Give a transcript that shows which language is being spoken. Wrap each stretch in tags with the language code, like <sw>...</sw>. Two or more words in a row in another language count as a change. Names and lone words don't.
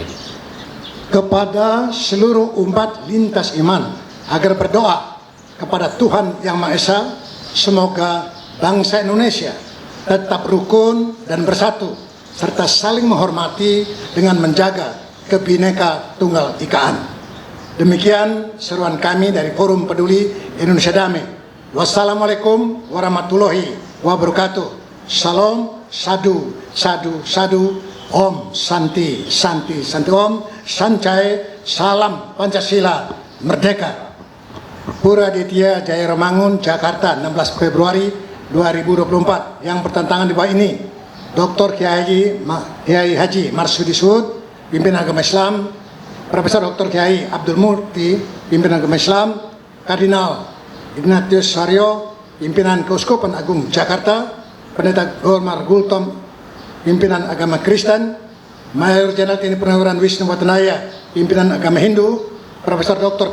<id>Kepada seluruh umat lintas iman agar berdoa kepada Tuhan Yang Maha Esa, semoga bangsa Indonesia tetap rukun dan bersatu, serta saling menghormati dengan menjaga Kebhinneka Tunggal Ikaan. Demikian seruan kami dari Forum Peduli Indonesia Damai.</id> <ar>والسلام عليكم ورحمة الله وبركاته.</ar> <pi>Salam, sadu, sadu, sadu.</pi> <sa>Om Santi, Santi, Santi Om.</sa> <id>Sancai, salam Pancasila, merdeka. Pura Ditya Jaya Romangun, Jakarta, 16 Februari 2024. Yang bertentangan di bawah ini: Dr. Kiai Haji Marsudi Suud, pimpinan agama Islam; Profesor Dr. Kiai Abdul Murti, pimpinan agama Islam; Kardinal Ignatius Suaryo, pimpinan Keuskupan Agung Jakarta; Pendeta Golmar Gultom, pimpinan agama Kristen; Mayor Jenderal TNI Purnawirawan Wisnu Watanaya, pimpinan agama Hindu; Profesor Dr.</id>